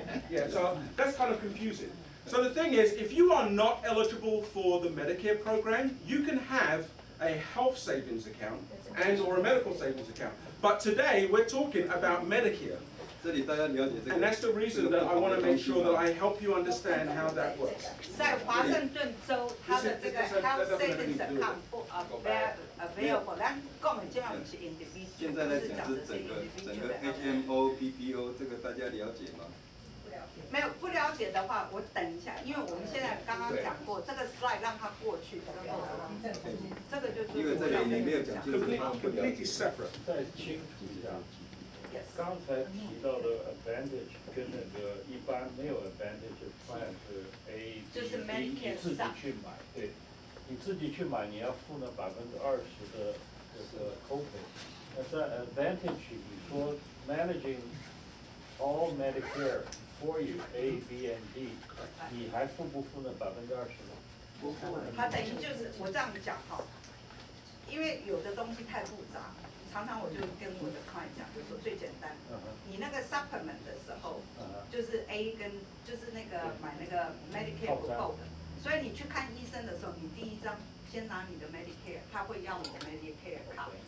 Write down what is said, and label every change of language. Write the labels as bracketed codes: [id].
[en] Yeah, so that's kind of confusing. So the thing is, if you are not eligible for the Medicare program, you can have a health savings account and or a medical savings account. But today we're talking about Medicare. And that's the reason that I want to make sure that I help you understand how that works. [zh] 在华盛顿州，它的这个 health savings account 不 available， 咱讲的这样不是 individual，现在在讲是整个 HMO、PPO， 这个大家了解吗？没有不了解的话，我等一下，因为我们现在刚刚讲过，这个 slide 让它过去之后，这个就是因为这里你没有讲清楚。 [en] Completely separate. [zh] 再清楚一下。刚才提到的 Advantage 跟那个一般没有 Advantage plan 是 A、B、C， 你自己去买，对，你自己去买，你要付那20%的这个 copay。那在 Advantage 你说 [en] managing all Medicare before you A B and D， [zh] 你还付不付那20%吗？不付。他等于就是我这样讲哈，因为有的东西太复杂，常常我就跟我的 client 讲，就说最简单，你那个 supplement 的时候，就是 A 跟就是那个买那个 Medicare 不够的，所以你去看医生的时候，你第一张先拿你的 Medicare， 他会要你的 Medicare 卡。